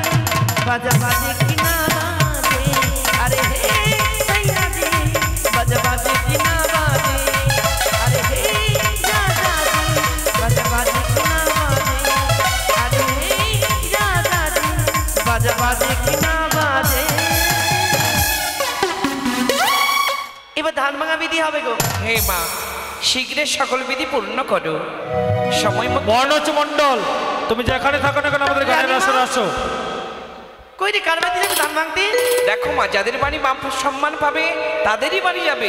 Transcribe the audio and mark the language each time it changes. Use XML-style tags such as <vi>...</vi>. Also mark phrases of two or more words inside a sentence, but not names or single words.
<hi>बाजा बाजे की ना बाजे अरे हे सैया दी बाजा बाजे की ना बाजे अरे हे राजा दी बाजा बाजे की ना बाजे अरे हे राजा दी बाजा बाजे की ना बाजे</hi> <bn>এবার ধান ভাঙা বিধি হবে গো হে মা শীঘ্র সকল বিধি পূর্ণ করো সময় মতো বর্ণচ মণ্ডল তুমি যেখানে থাকো না কেন আমাদের গানের আসরে আসো। কই রে কার বাড়িতে যাবে ধান ভাঙতে দেখো মা যাদের বাড়ি মা সম্মান পাবে তাদেরই বাড়ি যাবে</bn>